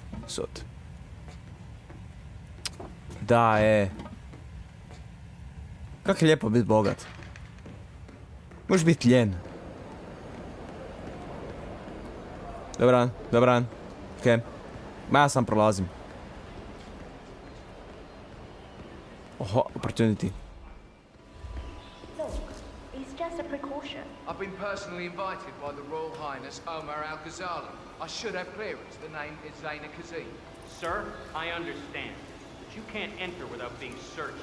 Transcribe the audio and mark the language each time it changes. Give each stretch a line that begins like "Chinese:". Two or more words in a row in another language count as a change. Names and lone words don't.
Croatian: Da, Kako je lijepo biti bogat. Možeš biti ljen. Dobran. Okej. Ma ja sam prolazim.
English: Oho, opportunity. Look, it's just a precaution. I've been personally invited by the Royal Highness Omar Al-Ghazali. I should have clearance. The name is Zaina Kazim. Sir, I understand, but you can't enter without being searched.